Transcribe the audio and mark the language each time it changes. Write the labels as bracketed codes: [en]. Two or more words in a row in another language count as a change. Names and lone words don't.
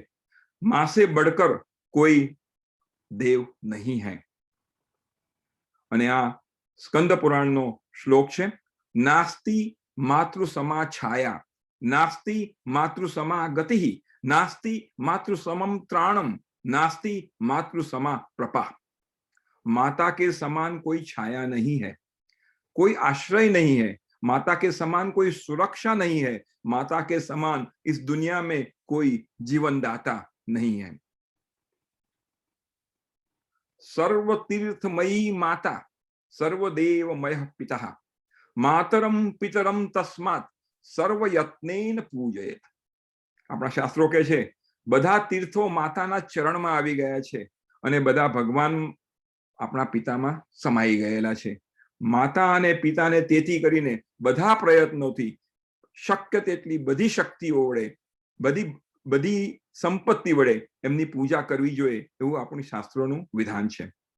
[hi] माँ से बढ़कर कोई देव नहीं है. [gu] અને આ સ્કંદ પુરાણનો શ્લોક છે, [sa] નાસ્તિ માતૃ સમા છાયા, નાસ્તિ માતૃ સમા ગતિ, નાસ્તિ માતૃ સમમ ત્રાણમ, नास्ति मातृ समा प्रपा. [hi] माता के समान कोई छाया नहीं है, कोई आश्रय नहीं है, माता के समान कोई सुरक्षा नहीं है, माता के समान इस दुनिया में कोई जीवनदाता नहीं है. [sa] सर्व तीर्थमयी माता सर्वदेवमय पिता, मातरम पितरम तस्मात् સર્વ યત્નેન પૂજયેત. [gu] આપણા શાસ્ત્રો કહે છે બધા તીર્થો માતાના ચરણમાં આવી ગયા છે અને બધા ભગવાન આપણા પિતામાં સમાઈ ગયેલા છે. માતા અને પિતાને તેથી કરીને બધા પ્રયત્નોથી શક્ય તેટલી બધી શક્તિઓ વડે બધી સંપત્તિ વડે એમની પૂજા કરવી જોઈએ એવું આપણી શાસ્ત્રોનું વિધાન છે.